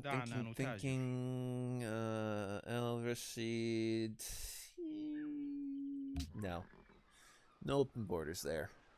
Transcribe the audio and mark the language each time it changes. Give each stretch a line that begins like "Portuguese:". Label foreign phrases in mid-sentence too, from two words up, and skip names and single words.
Arabic: دعنا نتاجر.
English: El Rashid. No. No open borders there.